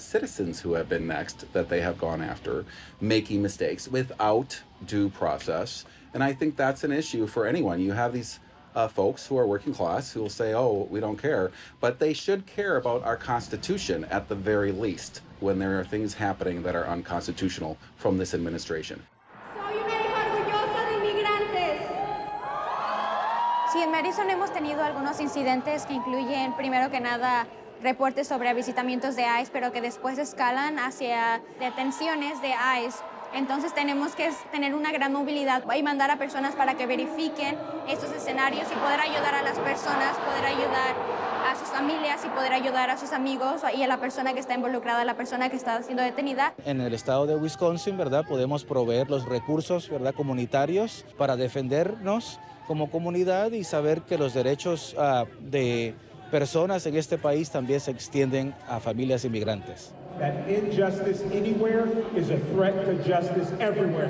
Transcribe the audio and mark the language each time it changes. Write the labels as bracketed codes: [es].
[en] citizens who have been next that they have gone after, making mistakes without due process. And I think that's an issue for anyone. You have these folks who are working class who will say, oh, we don't care, but they should care about our Constitution at the very least when there are things happening that are unconstitutional from this administration. [es] Soy una hija orgullosa de inmigrantes. Sí, en Madison hemos tenido algunos incidentes que incluyen, primero que nada, reportes sobre avistamientos de ICE, pero que después escalan hacia detenciones de ICE. Entonces tenemos que tener una gran movilidad y mandar a personas para que verifiquen estos escenarios y poder ayudar a las personas, poder ayudar a sus familias y poder ayudar a sus amigos y a la persona que está involucrada, la persona que está siendo detenida. En el estado de Wisconsin, ¿verdad? Podemos proveer los recursos, ¿verdad? Comunitarios para defendernos como comunidad y saber que los derechos de personas en este país también se extienden a familias inmigrantes. [en] That injustice anywhere is a threat to justice everywhere.